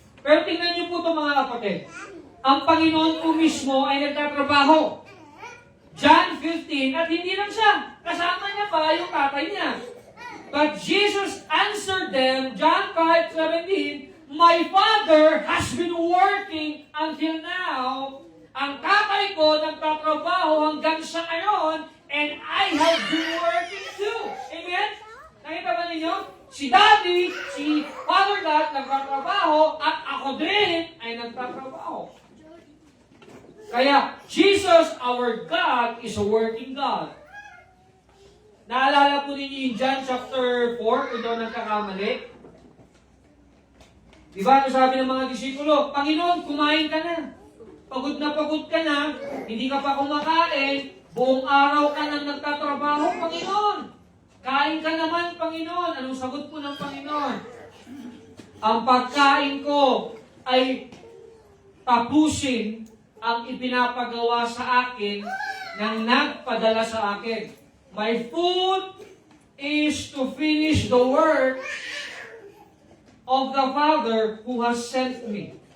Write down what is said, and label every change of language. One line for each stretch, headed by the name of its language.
Filipino: Pero tingnan niyo po ito, mga kapatid. Ang Panginoon po mismo ay nagtatrabaho. John 15, at hindi lang siya. Kasama niya pa yung tatay niya.
English: But Jesus answered them, John 5:17, My Father has been working until now.
Filipino: Ang tatay ko nagtatrabaho hanggang sa ngayon,
English: and I have been working too.
Filipino: Amen? Nakita ba ninyo? Si Daddy, si Father God nagtatrabaho, at ako din ay nagtatrabaho.
English: Kaya, Jesus, our God, is a working God.
Filipino: Naalala po ninyo yung John chapter 4, kung daw nagkakamali? Di ba, ano sabi ng mga disipulo? Panginoon, kumain ka na. Pagod ka na, hindi ka pa kumakain, Buong araw ka nang nagtatrabaho, Panginoon. Kain ka naman, Panginoon. Anong sagot po ng Panginoon? Ang pagkain ko ay tapusin ang ipinapagawa sa akin ng nagpadala sa akin.
English: My food is to finish the work of the Father who has sent me.